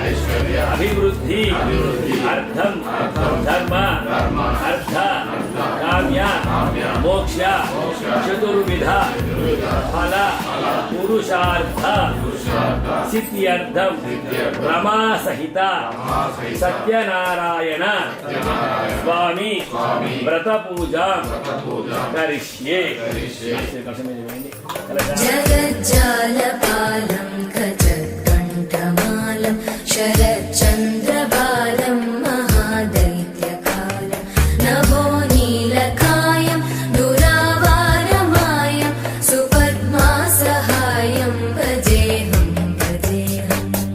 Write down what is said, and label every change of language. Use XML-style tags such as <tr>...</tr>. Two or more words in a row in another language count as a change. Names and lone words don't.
<sa>అభివృద్ధి అర్థం ధర్మ అర్థ ಕಾಮ್ಯ ಮೋಕ್ಷ ಚತುರ್ವಿಧ ಫಲ ಪುರುಷಾರ್ಥ ಸಿದ್ಧ್ಯರ್ಥಂ ರಮಾಸಹಿತ ಸತ್ಯನಾರಾಯಣ ಸ್ವಾಮಿ ವ್ರತ ಪೂಜಾ ಕರಿಷ್ಯೆ. जगज्जालपालं खजत्कण्ठमालं शरच्चन्द्रबालं महादैत्यकालं नभो नीलकायं दुरावारमायं सुपद्मासहायं भजेऽहं भजेऽहम्</sa>